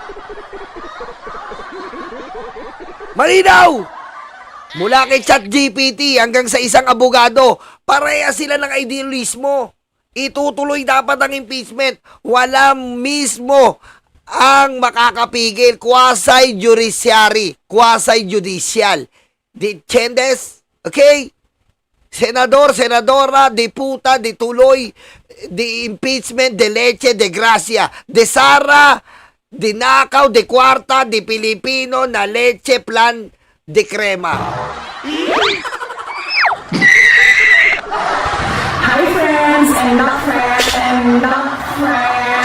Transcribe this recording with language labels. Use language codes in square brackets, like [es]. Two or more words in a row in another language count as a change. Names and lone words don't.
[tl] Malinaw! Mula kay ChatGPT hanggang sa isang abogado, pareha sila ng idealismo. Itutuloy dapat ang impeachment. Wala mismo ang makakapigil. Quasi-judiciary. Quasi-judicial. [es] ¿Entiendes? Okay? Senador, senadora, de puta, de tuloy, de impeachment, de leche, de gracia, de Sara, de nakaw, de kwarta, de Pilipino, na leche, plan, de crema. [en] Hi friends and not friends and not friends.